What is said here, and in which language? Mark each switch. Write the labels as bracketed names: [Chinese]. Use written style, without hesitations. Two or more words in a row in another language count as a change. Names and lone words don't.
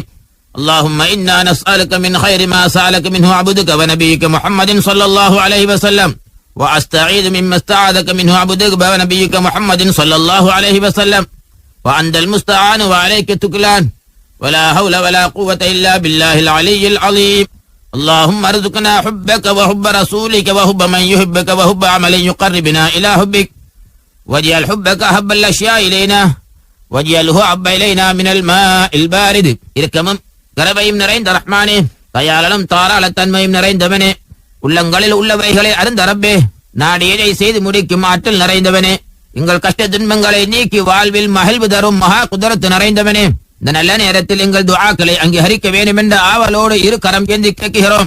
[Arabic] اللهم إنا نسألك من خير ما سألك منه عبدك ونبيك محمد صلى الله عليه وسلم، وأستعيذ مما استعاذك منه عبدك ونبيك محمد صلى الله عليه وسلم، وأنت المستعان وعليك التكلان ولا حول ولا قوة إلا بالله العلي العظيم. اللهم ارزقنا حبك وحب رسولك وحب من يحبك وحب عمل يقربنا إلى حبك، واجعل حبك أحب الأشياء إلينا واجعله أحب إلينا من الماء البارد. [Tamil] இருக்கமும் கரவையும் நிறைந்த ரஹ்மானே, தயாளனும் தாராள தன்மையும் நிறைந்தவனே, உள்ளங்களில் உள்ளவைகளை அறிந்த ரப்பே, நாடியதை செய்து முடிக்கும் ஆற்றல் நிறைந்தவனே, எங்கள் கஷ்ட துன்பங்களை நீக்கி வாழ்வில் மகிழ்வு தரும் மகா குதிரத்து நிறைந்தவனே, இந்த நல்ல நேரத்தில் எங்கள் துஆக்களை அங்கீகரிக்க வேண்டும் என்ற ஆவலோடு இரு கரம் ஏந்தி கேட்கிறோம்.